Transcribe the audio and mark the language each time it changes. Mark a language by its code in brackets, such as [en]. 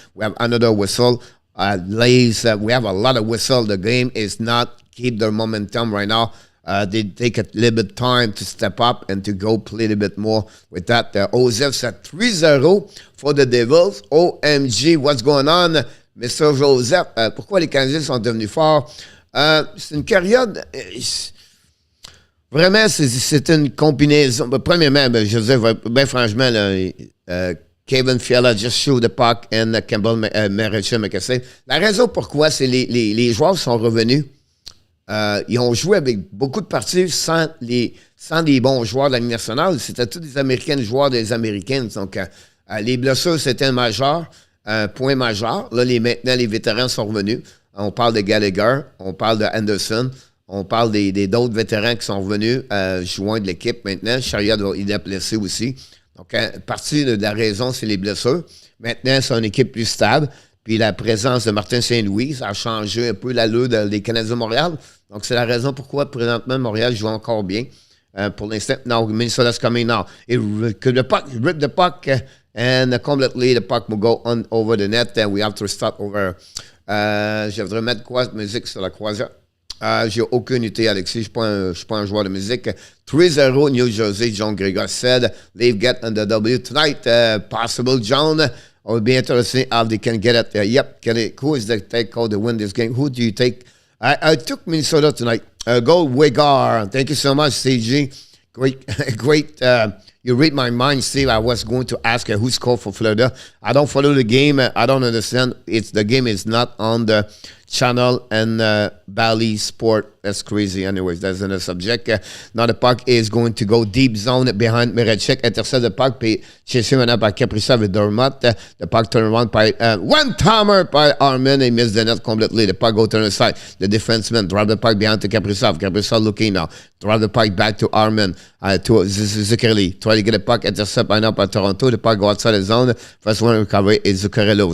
[en] We have another whistle. We have a lot of whistle. The game is not keep their momentum right now. They take a little bit time to step up and to go play a little bit more with that. Joseph at 3-0 for the Devils. OMG, what's going on, Mr. Joseph? [fr] Pourquoi les Canadiens sont devenus forts? C'est une période... vraiment, c'est une combinaison. Premièrement, je veux dire, bien franchement, Kevin Fiala [en] just shoot the puck and [fr] Campbell Mrazek. La raison pourquoi, c'est les joueurs sont revenus. Ils ont joué avec beaucoup de parties sans les bons joueurs de la Ligue nationale. C'était tous des Américains, des joueurs des Américaines. Donc, les blessures, c'était un majeur, un point majeur. Là, maintenant, les vétérans sont revenus. On parle de Gallagher, on parle de Anderson, On parle d'autres vétérans qui sont revenus joindre l'équipe maintenant. Chariot, il est blessé aussi. Donc, partie de la raison, c'est les blessures. Maintenant, c'est une équipe plus stable. Puis la présence de Martin Saint-Louis, ça a changé un peu l'allure des Canadiens de Montréal. Donc, c'est la raison pourquoi, présentement, Montréal joue encore bien. Pour l'instant, [en] now Minnesota's coming now. The puck, rip the puck, and completely the puck will go on over the net, and we have to start over. [fr] Je voudrais mettre quoi de musique sur la croisière? J'ai aucune idée, Alexis. Je suis pas un joueur de musique. [en] 3-0 New Jersey, John Gregor said. They've got on the W tonight. Possible, John. I'll be interested how they can get it. Yep. Who is the take call to win this game? Who do you take? I took Minnesota tonight. Go Wigar. Thank you so much, CG. Great. You read my mind, Steve. I was going to ask who scored for Florida. I don't follow the game. I don't understand. The game is not on the channel and Bally Sport. That's crazy. Anyways, that's another subject. Now the puck is going to go deep zone behind Mrazek. Intercept the puck. [fr] Puis chasé maintenant par Kaprizov et Dermott. [en] The puck turn around by one-timer by Armin. He missed the net completely. The puck go to the side. The defenseman drive the puck behind to Kaprizov. Kaprizov looking now. Drive the puck back to Armin. To Zuccarelli. Try to get the puck. Intercept by now by Toronto. The puck go outside the zone. First one recovery is Zuccarello.